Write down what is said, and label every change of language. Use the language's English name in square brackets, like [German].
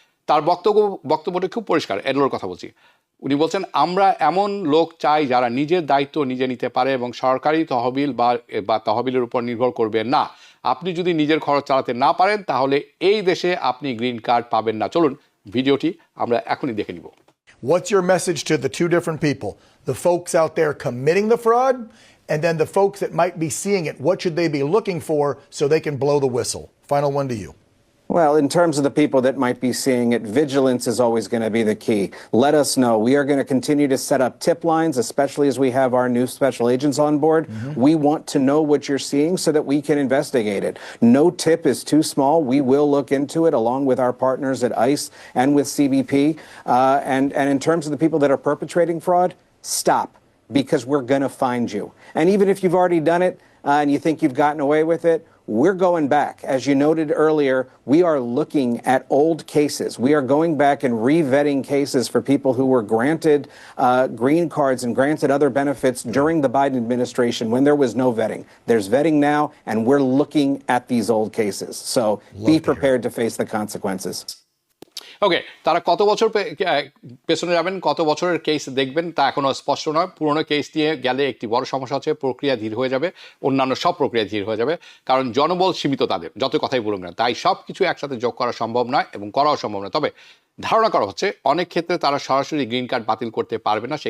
[Bangla] তার বক্তব্যটা খুব পরিষ্কার, এডলোর কথা বলছি। উনি বলছেন আমরা এমন লোক চাই যারা নিজের দায়িত্ব নিজে নিতে পারে এবং সরকারি তহবিল বা তহবিলের উপর নির্ভর করবে না। আপনি যদি নিজের খরচ চালাতে না পারেন তাহলে এই দেশে আপনি গ্রিন কার্ড পাবেন না। চলুন ভিডিওটি আমরা এখনই দেখে নিব। [English] What's your message to the two different people? The folks out there committing the fraud, and then the folks that might be seeing it. What should they be looking for so they can blow the whistle? Final one to you. Well, in terms of the people that might be seeing it, vigilance is always going to be the key. Let us know. We are going to continue to set up tip lines, especially as we have our new special agents on board. We want to know what you're seeing so that we can investigate it. No tip is too small. We will look into it along with our partners at ICE and with CBP. And in terms of the people that are perpetrating fraud, stop, because we're going to find you. And even if you've already done it and you think you've gotten away with it, we're going back. As you noted earlier, we are looking at old cases. We are going back and re-vetting cases for people who were granted green cards and granted other benefits during the Biden administration when there was no vetting. There's vetting now, and we're looking at these old cases. So be prepared to face the consequences. [Bangla] ওকে, তারা কত বছর পেছনে যাবেন, কত বছরের case দেখবেন তা এখনো স্পষ্ট নয়। পুরোনো কেস নিয়ে গেলে একটি বড় সমস্যা হচ্ছে প্রক্রিয়া ধীর হয়ে যাবে, অন্যান্য সব প্রক্রিয়া ধীর হয়ে যাবে, কারণ জনবল সীমিত তাদের, যত কথাই বলুন না। তাই সব কিছু একসাথে যোগ করা সম্ভব নয় এবং করাও সম্ভব নয়। তবে ধারণা করা হচ্ছে অনেক ক্ষেত্রে তারা সরাসরি গ্রিন কার্ড বাতিল করতে পারবে না।